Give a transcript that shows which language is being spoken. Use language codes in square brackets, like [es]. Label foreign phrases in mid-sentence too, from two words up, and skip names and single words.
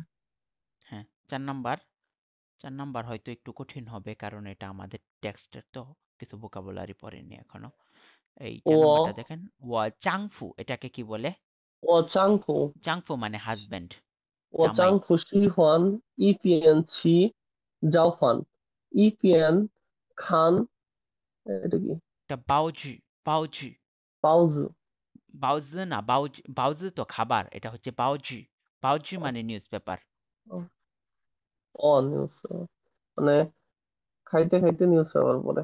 [bn] হ্যাঁ, 4 নাম্বার, 4 নাম্বার হয়তো একটু কঠিন হবে কারণ এটা আমাদের টেক্সটের তো, কিছু ভোকাবুলারি পড়েনি এখনো। এই 4 নাম্বারটা ও দেখেন, [zh] 我丈夫 [bn] এটাকে কি বলে? [zh] 我丈夫 [bn] চাংফু মানে হাসব্যান্ড, জামাই। [zh] 我丈夫喜欢一边吃早饭一边看 [bn] এটা কি এটা বাওজি, বাওজি, [zh] 包子 [bn] বাওজি না, বাওজি, বাওজি তো খাবার, এটা হচ্ছে বাওজি। বাওজি মানে [en] news paper. [bn] নিউজ, মানে খাইতে খাইতে [en] news paper [bn] পড়ে।